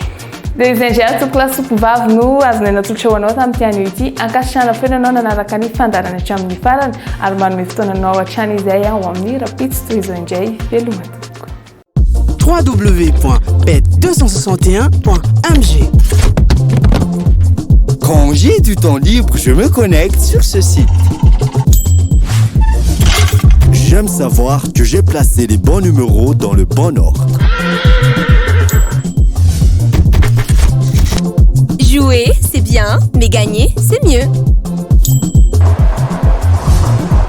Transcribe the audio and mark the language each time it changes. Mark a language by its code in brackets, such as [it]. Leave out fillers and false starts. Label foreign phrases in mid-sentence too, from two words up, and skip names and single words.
[mg] Dia izay indray ato klasy vavy no azonay natolotra ho anao tamin'ity anio ity. Ankasitrahana foana anao nanaraka ny fandarana hatramin'ny farany ary manome fotoananao hatrany izay ho amin'ny rapitsy toy izao indray veloma tompoko. www.bet261.mg. [fr] Quand j'ai du temps libre, je me connecte sur ce site. J'aime savoir que j'ai placé les bons numéros dans le bon ordre. Jouer, c'est bien, mais gagner, c'est mieux.